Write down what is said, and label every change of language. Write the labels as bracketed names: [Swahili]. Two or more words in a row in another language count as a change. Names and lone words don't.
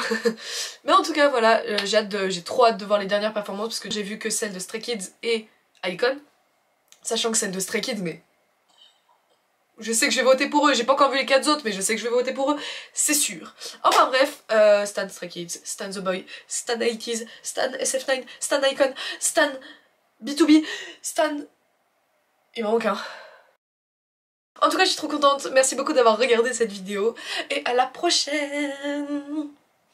[French] Mais en tout cas, voilà, j'ai trop hâte de voir les dernières performances parce que j'ai vu que celle de Stray Kids et Icon. Sachant que celle de Stray Kids, mais... Je sais que je vais voter pour eux, j'ai pas encore vu les 4 autres, mais je sais que je vais voter pour eux, c'est sûr. Enfin bref, Stan Stray Kids, Stan The Boy, Stan 80s, Stan SF9, Stan Icon, Stan B2B, Stan... Il m'en manque un. En tout cas, je suis trop contente. Merci beaucoup d'avoir regardé cette vidéo. Et à la prochaine!